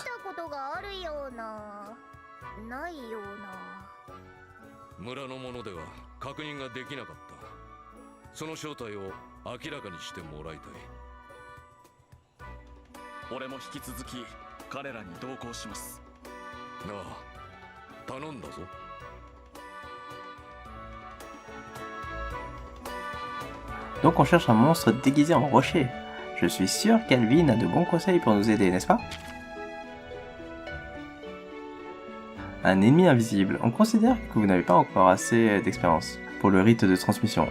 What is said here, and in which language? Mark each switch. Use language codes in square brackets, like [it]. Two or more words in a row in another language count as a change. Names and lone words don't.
[ja] たことがあるような、ないような。村の者では確認ができなかった。その正体を明らかにしてもらいたい。俺も引き続き彼らに同行します。なあ、頼んだぞ。 [fr] Donc on cherche un monstre déguisé en rocher. Je suis sûr qu'Alvin a de bons conseils pour nous aider, n'est-ce pas? Un ennemi invisible. On considère que vous n'avez pas encore assez d'expérience pour le rite de transmission.